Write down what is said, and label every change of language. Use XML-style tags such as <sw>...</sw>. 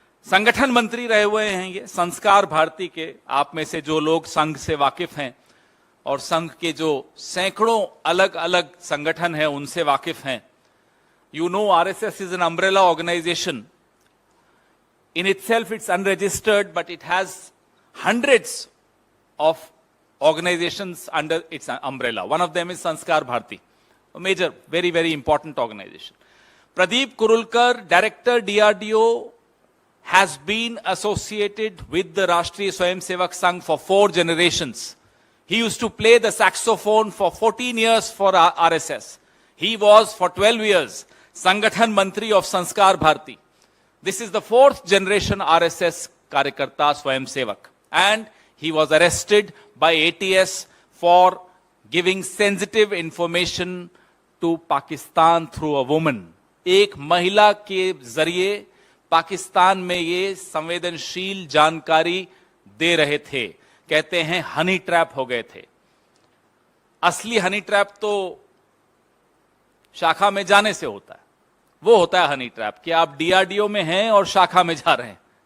<hi>संगठन मंत्री रहे हुए हैं ये संस्कार भारती के। आप में से जो लोग संघ से वाकिफ हैं और संघ के जो सैकड़ों अलग अलग संगठन हैं उनसे वाकिफ हैं,</hi> <en>you know RSS is an umbrella organization. In itself it's unregistered, but it has hundreds of organizations under its umbrella. One of them is Sanskar Bharti, a major, very, very important organization. Pradeep Kurulkar, Director DRDO, has been associated with the Rashtriya Swayamsevak Sangh for 4 generations. He used to play the saxophone for 14 years for RSS. He was for 12 years Sangathan Mantri of Sanskar Bharti. This is the 4th generation RSS Karyakarta Swayamsevak. And he was arrested by ATS for giving sensitive information to Pakistan through a woman.</en> <hi>एक महिला के जरिए पाकिस्तान में ये संवेदनशील जानकारी दे रहे थे। कहते हैं हनी ट्रैप हो गए थे। असली हनी ट्रैप तो शाखा में जाने से होता है, वो होता है हनी ट्रैप कि आप डीआरडीओ में हैं और शाखा में जा रहे हैं।</hi>